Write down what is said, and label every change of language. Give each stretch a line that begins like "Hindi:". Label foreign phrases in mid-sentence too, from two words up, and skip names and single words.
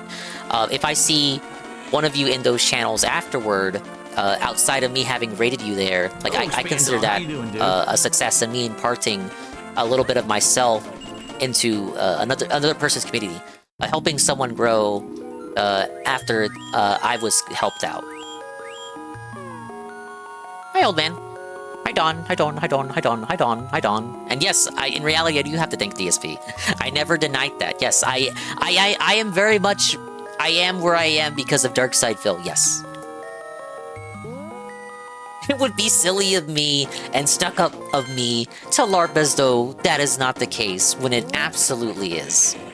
English: If I see one of you in those channels afterward, outside of me having rated you there, like I consider that a success, and me imparting a little bit of myself into another person's community, helping someone grow after I was helped out. Hi, old man. Hi, Don. Hi, Don. Hi, Don. Hi, Don. Hi, Don. Hi, Don. And yes, in reality, I do have to thank DSP. I never denied that. Yes, I am very much... I am where I am because of Darkside Phil, yes. It would be silly of me and stuck up of me to LARP as though that is not the case, when it absolutely is.